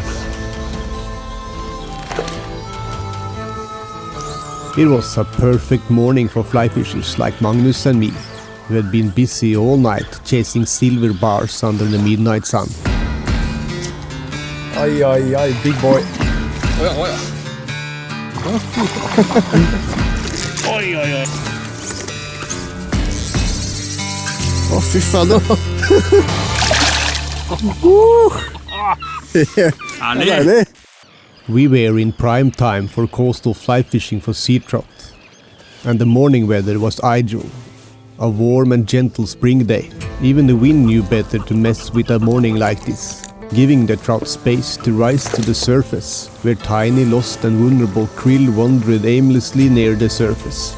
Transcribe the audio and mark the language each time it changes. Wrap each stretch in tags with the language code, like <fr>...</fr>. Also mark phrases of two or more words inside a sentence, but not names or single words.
<en>It was a perfect morning for fly fishers like Magnus and me, who had been busy all night chasing silver bars under the midnight sun. Ai, ai, ai, big boy. Oi, oi. Oi, oi, oi.</en> <no>Å, fy fader. Herlig.</no> <en>We were in prime time for coastal fly fishing for sea trout, and the morning weather was ideal. A warm and gentle spring day. Even the wind knew better to mess with a morning like this, giving the trout space to rise to the surface, where tiny, lost and vulnerable krill wandered aimlessly near the surface.</en>